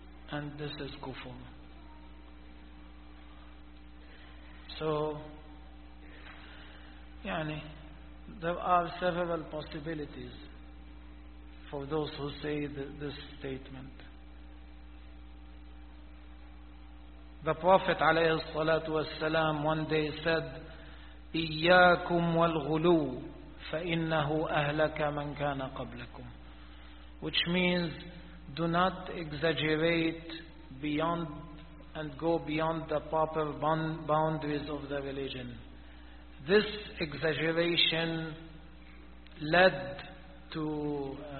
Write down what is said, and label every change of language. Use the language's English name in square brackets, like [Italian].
[English] And this is kufr. So, yani, there are several possibilities for those who say this statement. The Prophet [Arabic] عليه الصلاة والسلام [English] one day said, [Arabic] إِيَّاكُمْ وَالْغُلُوْ فَإِنَّهُ أَهْلَكَ مَنْ كَانَ قَبْلَكُمْ. [English] Which means, do not exaggerate beyond and go beyond the proper boundaries of the religion. This exaggeration led to